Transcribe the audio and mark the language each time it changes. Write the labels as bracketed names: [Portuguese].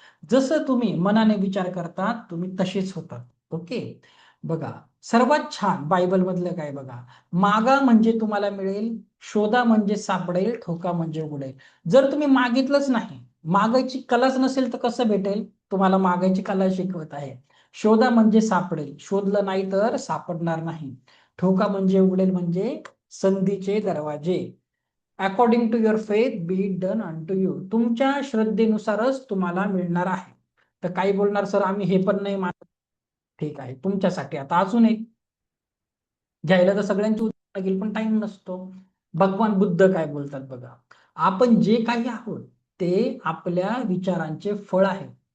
[Marathi] जसं तुम्ही मनाने विचार करता तुम्ही तसेच होतात. ओके, बघा, सर्वात छान बायबल मधलं काय बघा, मागा म्हणजे तुम्हाला मिळेल, शोधा म्हणजे सापडेल, ठोका म्हणजे उघडेल. जर तुम्ही मागितलंच नाही, मागायची कलाच नसेल तर कसं भेटेल? तुम्हाला मागायची कला शिकवत आहे. शोधा म्हणजे सापडेल, शोधलं नाही तर सापडणार नाही. ठोका म्हणजे उघडेल, म्हणजे संधीचे दरवाजे. [English] According to your faith be it done unto you. [Marathi] तुमच्या श्रद्धेनुसारच तुम्हाला मिळणार आहे. तर काही बोलणार सर आम्ही हे पण नाही मानत. ठीक आहे, तुमच्यासाठी आता अजून एक घ्यायला तर सगळ्यांची उदाहरणं घेईल पण टाइम नसतो. भगवान बुद्ध काय बोलतात बघा, आपण जे काही आहोत ते आपल्या विचारांचे फळ आहे.